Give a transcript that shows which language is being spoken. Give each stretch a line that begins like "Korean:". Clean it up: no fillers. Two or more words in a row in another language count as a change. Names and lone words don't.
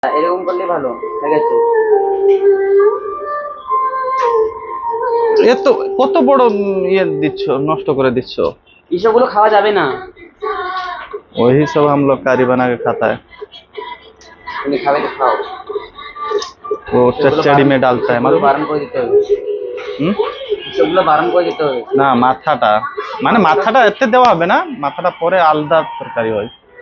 Bangla: এরকম করলে ভালো ঠিক আছে। এত কত বড় ইয়ে দিচ্ছ, নষ্ট করে দিচ্ছ। এসবগুলো খাওয়া যাবে না।
Hindi: वही सब हम लोग कारी बना के खाता है।
Bangla: তুমি খাবে তো খাও।
Hindi: वो
Bangla: সেগুলো
Hindi: चचड़ी
Bangla: বারণ,
Hindi: में डालता है
Bangla: সেগুলো
Hindi: मालूम।
Bangla: বারণ করে দিতে হবে। হুম। সেগুলো বারণ করে দিতে হবে। না মাথাটা, মানে মাথাটা এতে দেওয়া হবে না, মাথাটা পরে আলাদা তরকারি হয়।